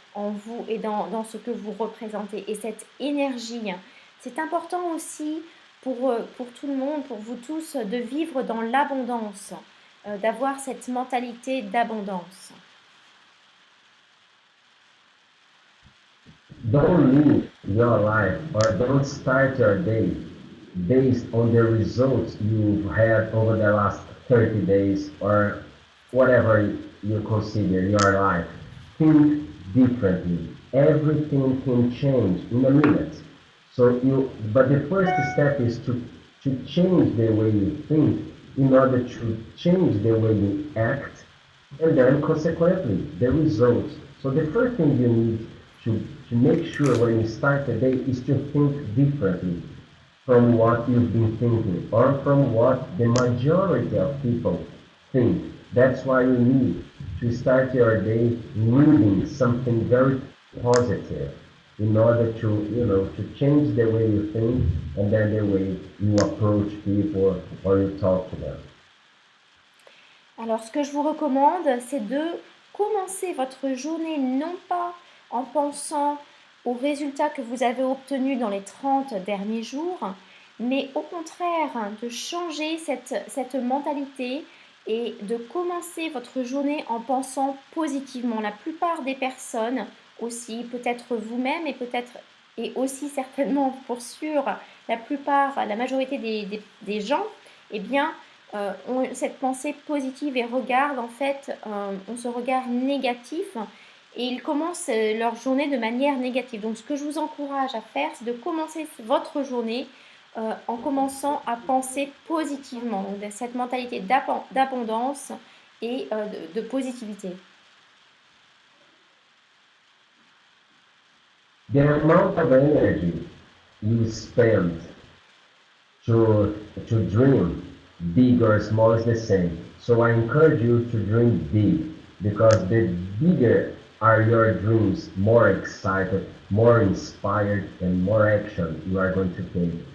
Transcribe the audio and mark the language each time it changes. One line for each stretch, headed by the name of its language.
French: en vous et dans ce que vous représentez. Et cette énergie, c'est important aussi pour tout le monde, pour vous tous, de vivre dans l'abondance, d'avoir cette mentalité d'abondance.
English: Don't live your life or don't start your day based on the results you've had over the last 30 days or whatever you consider your life. Think differently. Everything can change in a minute. But the first step is to change the way you think in order to change the way you act, and then consequently the results. So the first thing you need to make sure when you start the day is to think differently from what you've been thinking or from what the majority of people think. That's why you need to start your day reading something very positive in order to change the way you think and then the way you approach people or you talk to them.
French: Alors, ce que je vous recommande, c'est de commencer votre journée non pas en pensant aux résultats que vous avez obtenus dans les 30 derniers jours, mais au contraire de changer cette mentalité et de commencer votre journée en pensant positivement. La plupart des personnes aussi, peut-être vous-même et aussi certainement pour sûr, la majorité des gens, eh bien, ont cette pensée positive et regardent en fait, ont ce regard négatif et ils commencent leur journée de manière négative. Donc ce que je vous encourage à faire, c'est de commencer votre journée en commençant à penser positivement. Donc cette mentalité d'abondance et de positivité.
English: The amount of energy you spend to dream big or small is the same. So I encourage you to dream big because the bigger are your dreams, more excited, more inspired, and more action you are going to take.